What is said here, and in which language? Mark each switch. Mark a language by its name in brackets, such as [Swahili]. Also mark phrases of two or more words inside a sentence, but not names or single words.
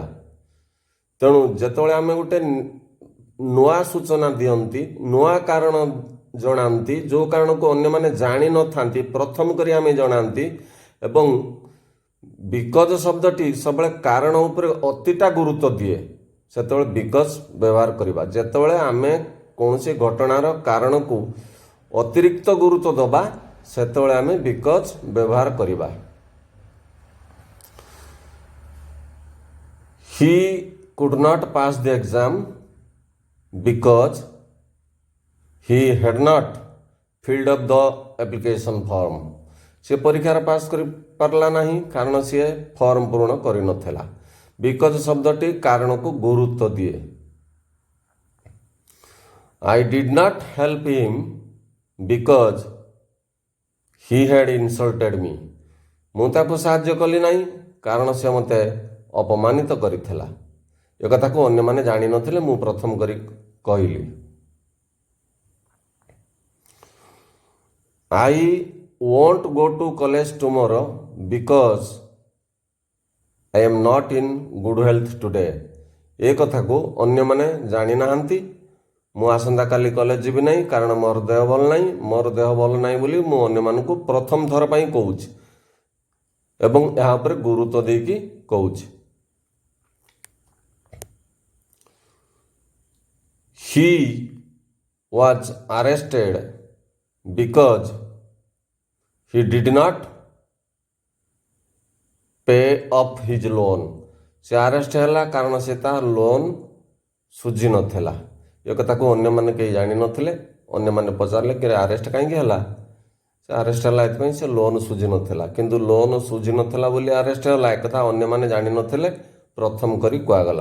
[Odia] ତେଣୁ ଯେତେବେଳେ ଆମେ ଗୋଟେ ନୂଆ ସୂଚନା ଦିଅନ୍ତି, ନୂଆ କାରଣ ଜଣାନ୍ତି, ଯେଉଁ କାରଣକୁ ଅନ୍ୟମାନେ ଜାଣିନଥାନ୍ତି ପ୍ରଥମ କରି ଆମେ ଜଣାନ୍ତି, ଏବଂ ବିକଜ ଶବ୍ଦଟି ସବୁବେଳେ କାରଣ ଉପରେ ଅତିଟା ଗୁରୁତ୍ୱ ଦିଏ, ସେତେବେଳେ ବିକଜ ବ୍ୟବହାର କରିବା। ଯେତେବେଳେ ଆମେ କୌଣସି ଘଟଣାର କାରଣକୁ ଅତିରିକ୍ତ ଗୁରୁତ୍ୱ ଦେବା, ସେତେବେଳେ ଆମେ ବିକଜ ବ୍ୟବହାର କରିବା। [English] ହି could not pass the exam because he had not filled up the application form। [Odia] ସେ ପରୀକ୍ଷାରେ ପାସ୍ କରିପାରିଲା ନାହିଁ କାରଣ ସିଏ ଫର୍ମ ପୂରଣ କରିନଥିଲା। ବିକଜ ଶବ୍ଦଟି କାରଣକୁ ଗୁରୁତ୍ୱ ଦିଏ। [English] I did not help him because he had insulted me। [Odia] ମୁଁ ତାକୁ ସାହାଯ୍ୟ କଲି ନାହିଁ କାରଣ ସେ ମୋତେ ଅପମାନିତ କରିଥିଲା। ଏକଥାକୁ ଅନ୍ୟମାନେ ଜାଣିନଥିଲେ, ମୁଁ ପ୍ରଥମ କରି କହିଲି। [English] I won't go to college tomorrow because I am not in good health today। [Odia] ଏ କଥାକୁ ଅନ୍ୟମାନେ ଜାଣିନାହାନ୍ତି। ମୁଁ ଆସନ୍ତାକାଲି କଲେଜ ଯିବି ନାହିଁ କାରଣ ମୋର ଦେହ ଭଲ ନାହିଁ। ମୋର ଦେହ ଭଲ ନାହିଁ ବୋଲି ମୁଁ ଅନ୍ୟମାନଙ୍କୁ ପ୍ରଥମ ଥର ପାଇଁ କହୁଛି ଏବଂ ଏହା ଉପରେ ଗୁରୁତ୍ୱ ଦେଇକି କହୁଛି। [English] He was arrested because he did not pay up his loan। [Odia] ସେ ଆରେଷ୍ଟ ହେଲା କାରଣ ସେ ତା ଲୋନ୍ ସୁଝି ନଥିଲା। ଏ କଥାକୁ ଅନ୍ୟମାନେ କେହି ଜାଣିନଥିଲେ। ଅନ୍ୟମାନେ ପଚାରିଲେ କି ଆରେଷ୍ଟ କାହିଁକି ହେଲା? ସେ ଆରେଷ୍ଟ ହେଲା ଏଥିପାଇଁ ସେ ଲୋନ୍ ସୁଝି ନଥିଲା। କିନ୍ତୁ ଲୋନ୍ ସୁଝି ନଥିଲା ବୋଲି ଆରେଷ୍ଟ ହେଲା, ଏକଥା ଅନ୍ୟମାନେ ଜାଣିନଥିଲେ, ପ୍ରଥମ କରି କୁହାଗଲା।